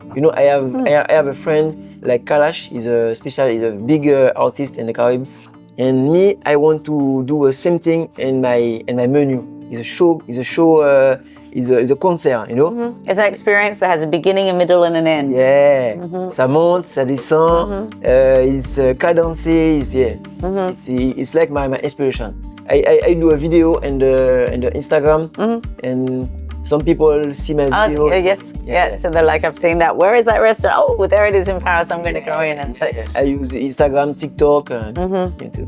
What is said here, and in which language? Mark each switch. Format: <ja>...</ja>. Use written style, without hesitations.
<en>You know, I have a friend like Kalash. He's a big artist in the Caribbean, and me I want to do the same thing in my menu. It's a show. It's a concert, you know. It's an experience that has a beginning, a middle, and an end.</en> <fr>Yeah, ça monte, ça descend.</fr> <en>It's cadencé. It's like my inspiration. I do a video in the Instagram, and some people see my video. Yes. So they're like, I've seen that. Where is that restaurant? Oh, there it is in Paris. I'm going to go in and say. I use Instagram, TikTok, and YouTube.</en>